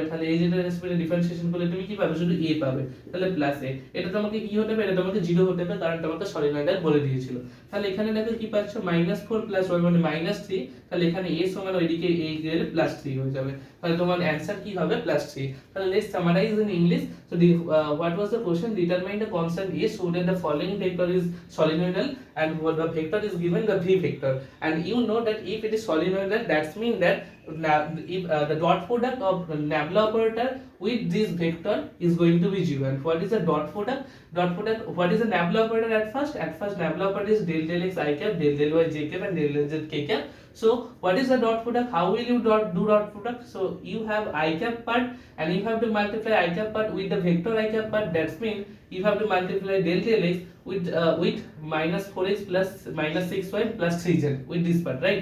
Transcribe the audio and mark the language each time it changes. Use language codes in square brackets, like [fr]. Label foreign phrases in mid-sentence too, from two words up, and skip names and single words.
[bn] তাহলে এ জেড এর [en] respecte differentiation [bn] করলে তুমি কি পাবে? শুধু এ পাবে। তাহলে প্লাস এ, এটা তোমাকে কি হতে হবে? এটা তোমাকে 0 হতে হবে, কারণ তোমাকে সলিনয়েডাল বলে দিয়েছিল। তাহলে এখানে দেখো কি পাচ্ছ? -4 + 1 মানে -3। তাহলে এখানে a সমান ওইদিকে a গেলে +3 হয়ে যাবে। তাহলে তোমার অ্যানসার কি হবে? +3। তাহলে [en] let's summarize in English. সো what was the question? Determine the constant a so that the following vector is solenoidal, and what the vector is given, the v vector. And you know that if it is solenoidal, that's mean that if the dot product of the nabla operator with this vector is going to be 0. And what is the dot product? Dot product, what is the nabla operator at first? At first nabla operator is del del x I cap, del del y j cap and del del z k cap. So what is the dot product? How will you do dot product? So you have I cap part and you have to multiply I cap part with the vector I cap part. That's mean you have to multiply del del x with -4x plus -6y plus 3z with this part, right?